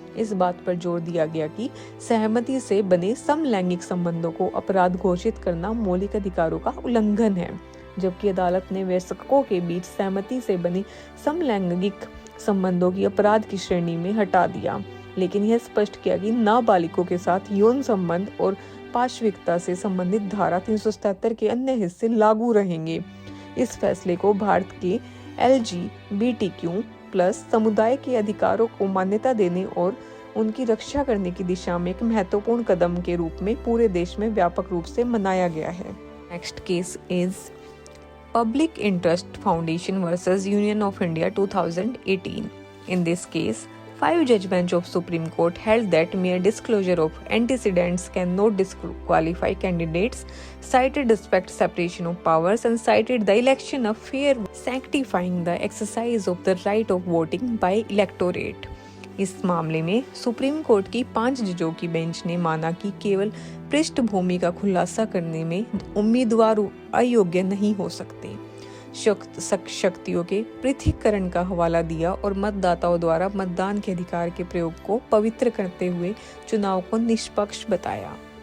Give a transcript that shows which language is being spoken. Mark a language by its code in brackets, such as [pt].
[hi] इस बात पर जोर दिया गया कि सहमति से बने समलैंगिक संबंधों को अपराध घोषित करना मौलिक अधिकारों का उल्लंघन है, जबकि अदालत ने वयस्कों के बीच सहमति से बने समलैंगिक संबंधों की अपराध की श्रेणी में हटा दिया, लेकिन यह स्पष्ट किया कि नाबालिगों के साथ यौन संबंध और पाशविकता से संबंधित धारा 377 के अन्य हिस्से लागू रहेंगे। इस फैसले को भारत के LGBTQ+ समुदाय के अधिकारों को मान्यता देने और उनकी रक्षा करने की दिशा में एक महत्वपूर्ण कदम के रूप में पूरे देश में व्यापक रूप से मनाया गया है। [en] Next case is Public Interest Foundation versus Union of India 2018. In this case, 5 judgments of Supreme Court held that mere disclosure of antecedents cannot disqualify candidates, cited respect separation of powers, and cited the election of fair, sanctifying the exercise of the right of voting by electorate. [hi] इस मामले में supreme court की 5 जजों की bench ने माना कि केवल पृष्ठभूमि का खुलासा करने में उम्मीदवार अयोग्य नहीं हो सकते, शक्तियों के पृथक्करण का हवाला दिया और मतदाताओं द्वारा मतदान के अधिकार के प्रयोग को पवित्र करते हुए चुनाव को निष्पक्ष बताया।